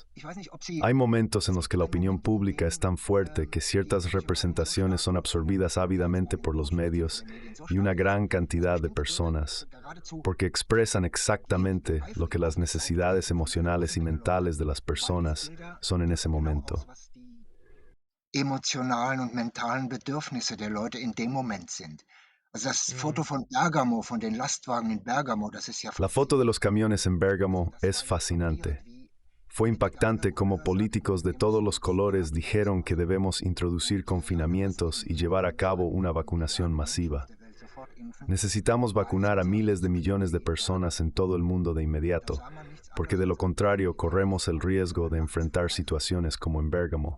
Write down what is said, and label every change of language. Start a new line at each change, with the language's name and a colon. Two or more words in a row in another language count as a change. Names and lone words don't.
Spanish: Hay momentos en los que la opinión pública es tan fuerte que ciertas representaciones son absorbidas ávidamente por los medios y una gran cantidad de personas, porque expresan exactamente lo que las necesidades emocionales y mentales de las personas son en ese momento.
German: Emotionalen und mentalen Bedürfnisse der Leute in dem Moment sind. Also das Foto von Bergamo, von den Lastwagen in Bergamo, das ist ja
Spanish: La foto de los camiones en Bérgamo es fascinante. Fue impactante cómo políticos de todos los colores dijeron que debemos introducir confinamientos y llevar a cabo una vacunación masiva. Necesitamos vacunar a miles de millones de personas en todo el mundo de inmediato, porque de lo contrario corremos el riesgo de enfrentar situaciones como en Bérgamo.